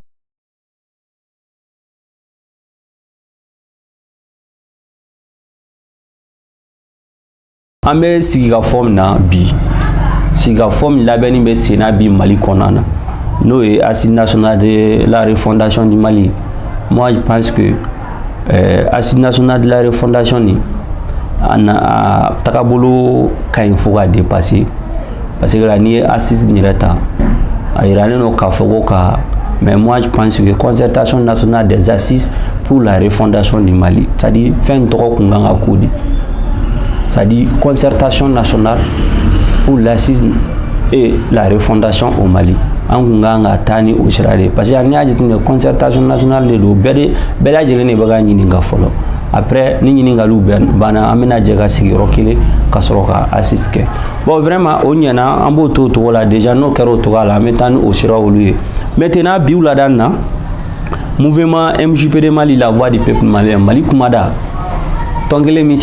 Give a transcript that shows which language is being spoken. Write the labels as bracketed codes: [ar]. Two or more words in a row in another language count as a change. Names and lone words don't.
[bm] An bɛ sigikafɔ min na bi sigikafɔ min labɛnni bɛ sen na bi Mali kɔnɔna na n'o ye Assise nationale de la refondation du Mali. [fr] Moi je pense que Assise nationale de la refondation [bm] ni a tagabolo ka ɲi fo ka [fr] dépasser parce que là [bm] ni ye Assise yɛrɛ ta a yiralen don k'a fɔ ko ka [fr] mais moi je pense que concertation nationale des assises pour la refondation du Mali c'est-à-dire [bm] fɛn tɔgɔ kun kan ka k'o de [fr] c'est-à-dire concertation nationale pour l'assise et la refondation au Mali. [bm] An kun kan ka taa ni o sira de [fr] parce que [bm] n'i y'a jateminɛ [fr] concertation nationale [bm] de don bɛɛ lajɛlen de bɛ ka ɲininka fɔlɔ après ni ɲininkaliw banna an bɛna jɛ ka sigiyɔrɔ kelen ka sɔrɔ ka assise kɛ [fr] bon vraiment [bm] o ɲɛna an b'o to o cogo la déjà n'o kɛra o cogo la an bɛ taa ni o sira olu ye maintenant bi wulada in na mouvement MJPD Mali la voix du peuple malien Mali kumada tɔn kelen min